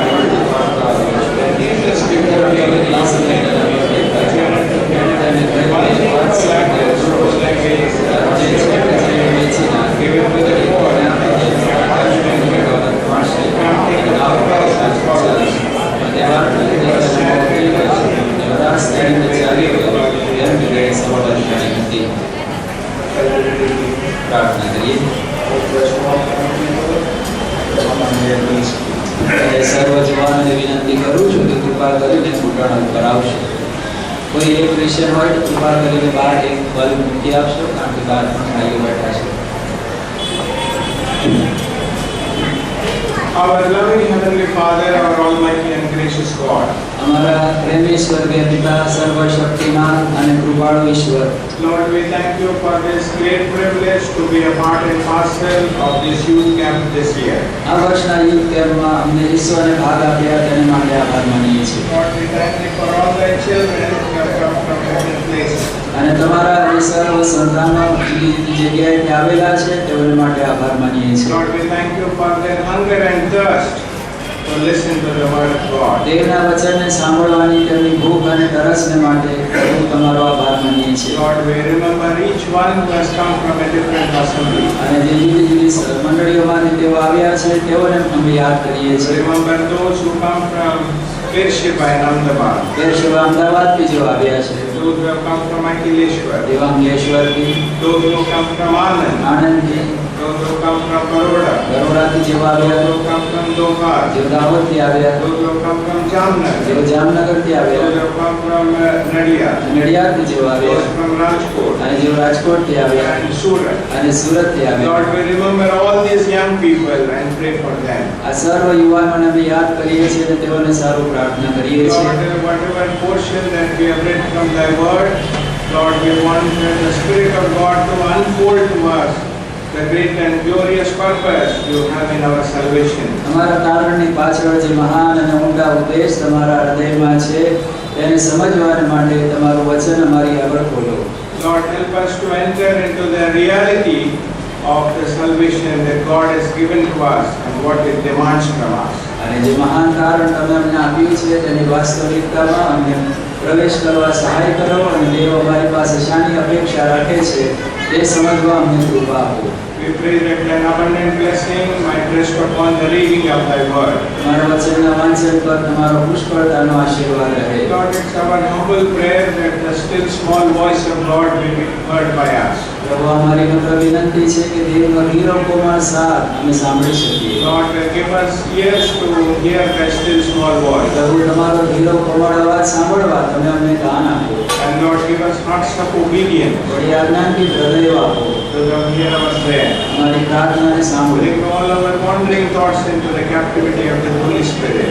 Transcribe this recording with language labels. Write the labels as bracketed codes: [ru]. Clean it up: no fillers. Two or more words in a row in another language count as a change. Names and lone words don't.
[en] Then Jesus before him laughed and said unto him, One thing thou lackest, was like a given to the poor, and judgment given. Come take the cross and follow us. [hi] प्रार्थना करिए. [gu] સર્વ જવાનોને વિનંતી કરું છું કે કૃપા કરીને ઘૂંટણ ઉપર આવશો. કોઈ એક ક્રિશ્ચન હોય તો કૃપા કરીને બહાર એક બલ્બ મૂકી આપશો, કારણ કે બહાર પણ ભાઈઓ બેઠા છે. [en] Our loving Heavenly Father, our Almighty and gracious God, [gu] અમારા પ્રેમી સ્વર્ગીય પિતા, સર્વશક્તિમાન અને કૃપાળુ ઈશ્વર, [en] Lord, we thank you for this great privilege to be a part and parcel of this youth camp this year. [gu] આ વર્ષના [en] youth camp [gu] અમને ઈશ્વરને ભાગ આપ્યા તેના માટે આભાર માનીએ છીએ. [en] Lord, we thank you for all thy children who have come from different places. [gu] અને તમારા એ સર્વ સંતાનો જુદી જુદી જગ્યાએથી આવેલા છે તેઓને માટે આભાર માનીએ છીએ. [en] Lord, we thank you for their hunger and thirst to listen to the word of God. [gu] દેવના વચનને સાંભળવાની તેમની ભૂખ અને તરસને માટે પ્રભુ તમારો આભાર માનીએ છીએ. [en] Lord, we remember each one who has come from a different assembly. [gu] અને જે જુદી જુદી મંડળીઓમાંથી તેઓ આવ્યા છે તેઓને અમે યાદ કરીએ છીએ. [en] Remember those who come from Beersheba and Ahmedabad. [gu] બેરશેવા અમદાવાદથી જેઓ આવ્યા છે, [en] Those who have come from Akileshwar. [gu] દેવાંગેશ્વરથી, [en] Those who come from Anand. [gu] આણંદથી, [en] Those who come from Baroda. [gu] બરોડાથી જેઓ આવ્યા, [en] Those who come from Dohar. [gu] જેઓ દાહોદથી આવ્યા, [en] Those who come from Jamnagar. [gu] જેઓ જામનગરથી આવ્યા, [en] Those who come from Nadia. [gu] નડિયાદથી જેઓ આવ્યા, [en] Those from Rajkot [gu] અને જેઓ રાજકોટથી આવ્યા [en] and Surat. [gu] અને સુરતથી આવ્યા. [en] Lord, we remember all these young people and pray for them. [gu] આ સર્વ યુવાનોને અમે યાદ કરીએ છીએ અને તેઓને સારું પ્રાર્થના કરીએ છીએ. [en] Lord, whatever portion that we have read from thy word, Lord, we want the Spirit of God to unfold to us the great and glorious purpose you have in our salvation. [gu] અમારા તારણની પાછળ જે મહાન અને ઊંડા ઉદ્દેશ તમારા હૃદયમાં છે તેને સમજવાને માટે તમારું વચન અમારી આગળ ખોલો. [en] Lord, help us to enter into the reality of the salvation that God has given to us and what it demands from us. [gu] અને જે મહાન તારણ તમે અમને આપ્યું છે તેની વાસ્તવિકતામાં અમને પ્રવેશ કરવા સહાય કરો અને દેવ અમારી પાસે શાની અપેક્ષા રાખે છે તે સમજવા અમને કૃપા આપો. [en] We pray that an abundant blessing might rest upon the reading of thy word. [gu] તમારા વચનના વાંચન પર તમારો પુષ્કળતાનો આશીર્વાદ રહે. [en] Lord, it's our humble prayer that the still small voice of God will be heard by us. [gu] પ્રભુ, અમારી નમ્ર વિનંતી છે કે દેવનો ધીરો કોમળ સાથ અમે સાંભળી શકીએ. [en] Lord, give us ears to hear thy still small voice. [gu] પ્રભુ, તમારો ધીરો કોમળ અવાજ સાંભળવા તમે અમને કાન આપો. [en] And Lord, give us hearts of obedience [gu] વળી આજ્ઞાથી હૃદય આપો. [en] to hear our prayer. [gu] અમારી પ્રાર્થનાને સાંભળો. [en] Bring all our wandering thoughts into the captivity of the Holy Spirit.